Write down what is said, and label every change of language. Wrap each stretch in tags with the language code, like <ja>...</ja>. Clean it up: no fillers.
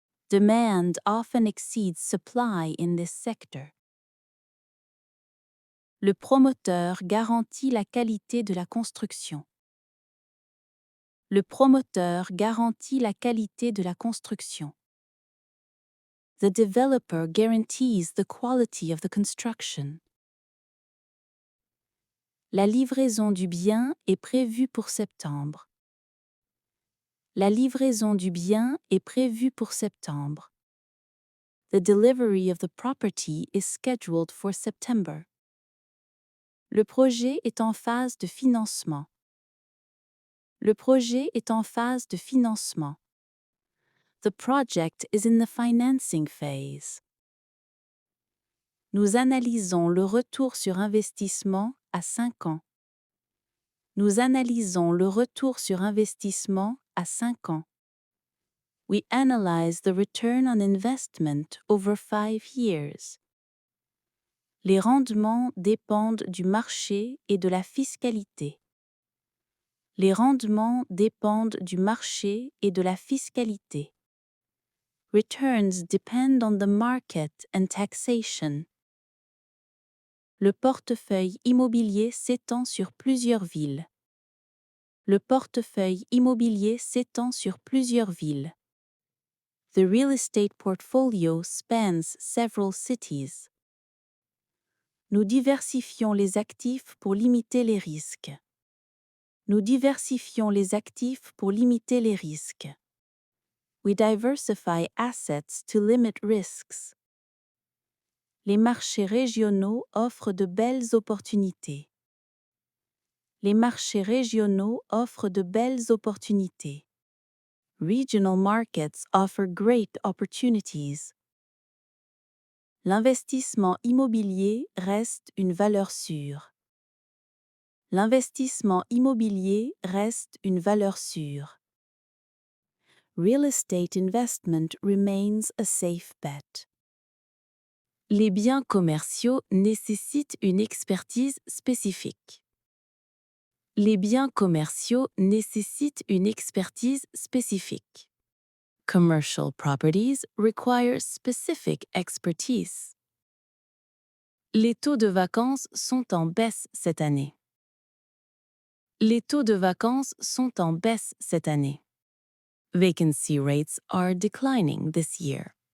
<en>Demand often exceeds supply in this sector.</en> <fr>Le promoteur garantit la qualité de la construction. Le promoteur garantit la qualité de la construction.</fr> <en>The developer guarantees the quality of the construction.</en> <fr>La livraison du bien est prévue pour septembre. La livraison du bien est prévue pour septembre.</fr> <en>The delivery of the property is scheduled for September.</en> <fr>Le projet est en phase de financement. Le projet est en phase de financement.</fr> <en>The project is in the financing phase.</en> <fr>Nous analysons le retour sur investissement à 5 ans. Nous analysons le retour sur investissement à 5 ans.</fr> <en>We analyze the return on investment over 5 years.</en> <fr>Les rendements dépendent du marché et de la fiscalité. Les rendements dépendent du marché et de la fiscalité.</fr> <en>Returns depend on the market and taxation.</en> <fr>Le portefeuille immobilier s'étend sur plusieurs villes. Le portefeuille immobilier s'étend sur plusieurs villes.</fr> <en>The real estate portfolio spans several cities.</en> <fr>Nous diversifions les actifs pour limiter les risques. Nous diversifions les actifs pour limiter les risques.</fr> <en>We diversify assets to limit risks.</en> <fr>Les marchés régionaux offrent de belles opportunités. Les marchés régionaux offrent de belles opportunités.</fr> <en>Regional markets offer great opportunities.</en> <fr>L'investissement immobilier reste une valeur sûre. L'investissement immobilier reste une valeur sûre.</fr> <en>Real estate investment remains a safe bet.</en> <fr>Les biens commerciaux nécessitent une expertise spécifique. Les biens commerciaux nécessitent une expertise spécifique.</fr> <en>Commercial properties require specific expertise.</en> <fr>Les taux de vacances sont en baisse cette année. Les taux de vacances sont en baisse cette année.</fr> <en>Vacancy rates are declining this year.</en>